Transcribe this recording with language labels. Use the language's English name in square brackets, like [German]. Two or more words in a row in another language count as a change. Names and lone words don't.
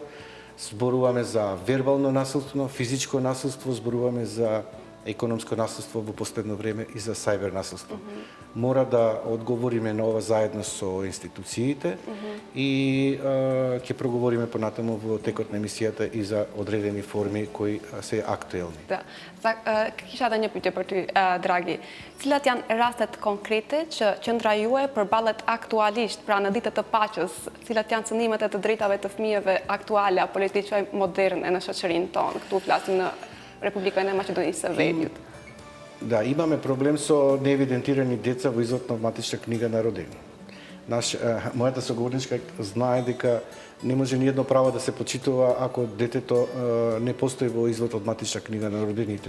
[Macedonian] Зборуваме за вербално насилство, физичко насилство, зборуваме за економско насилство во последно време и за сајбер насилство. Мора да одговориме на ова заедно со институциите и ќе проговориме понатаму во текот на емисијата и за одредени форми кои се актуелни. Да. [Albanian] Kisha edhe një pyetje për ty, Dragi. Cilat janë rastet konkrete që qendra juaj përballet aktualisht, pra në ditët të paqes, cilat janë cënimet e të drejtave të fëmijëve aktuale apo le të quajmë moderne në shoqërinë tonë? Këtu flasim në Република на Македонија сë Veriut. [Macedonian] Да, имаме проблем со неевидентирани деца во извод на матична книга на родени. Мојата соговорничка знае дека не може ни едно право да се почитува ако детето не постои во извод од матична книга на родените.